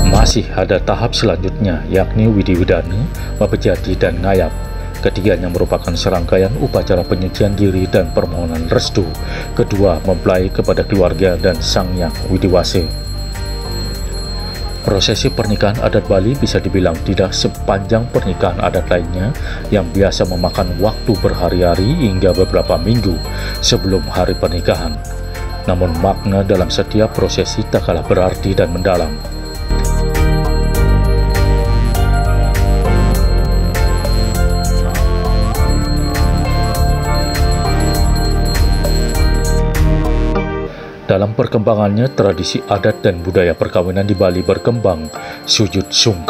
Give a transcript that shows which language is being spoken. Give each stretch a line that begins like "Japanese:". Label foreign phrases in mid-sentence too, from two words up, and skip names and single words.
Indonesian: Masih ada tahap selanjutnya, yakni Widiwidanu, Mabejadi, dan Ngayap. Ketiganya merupakan serangkaian upacara penyucian diri dan permohonan restu. Kedua mempelai kepada keluarga dan sang yang Widiwase. Prosesi pernikahan adat Bali bisa dibilang tidak sepanjang pernikahan adat lainnya yang biasa memakan waktu berhari-hari hingga beberapa minggu sebelum hari pernikahan. Namun makna dalam setiap prosesi tak kalah berarti dan mendalam. Dalam perkembangannya, tradisi adat dan budaya perkawinan di Bali berkembang, sujud sungkem.